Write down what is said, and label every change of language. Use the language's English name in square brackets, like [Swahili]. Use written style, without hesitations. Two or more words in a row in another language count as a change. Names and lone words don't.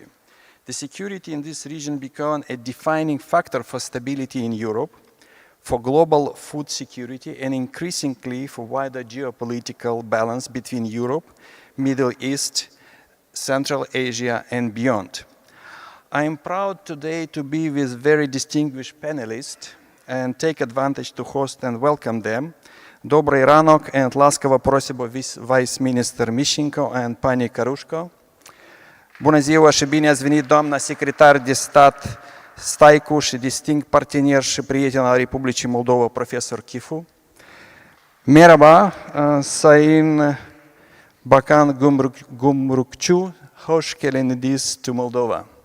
[English] The security in this region became a defining factor for stability in Europe, for global food security, and increasingly for wider geopolitical balance between Europe, Middle East, Central Asia, and beyond. I am proud today to be with very distinguished panelists and take advantage to host and welcome them. [Ukrainian] Добрий ранок, and ласково просимо [English] Vice Minister [Ukrainian] Mișinco and Pani Carușco. [Romanian] Bună ziua și bine ați venit, doamna secretar de stat Staicu și distinct partener și prieten al Republicii Moldova, profesor Kyiv. [Turkish] Merhaba, Sayın Bakan Gumrukçu, hoş geldiniz to Moldova.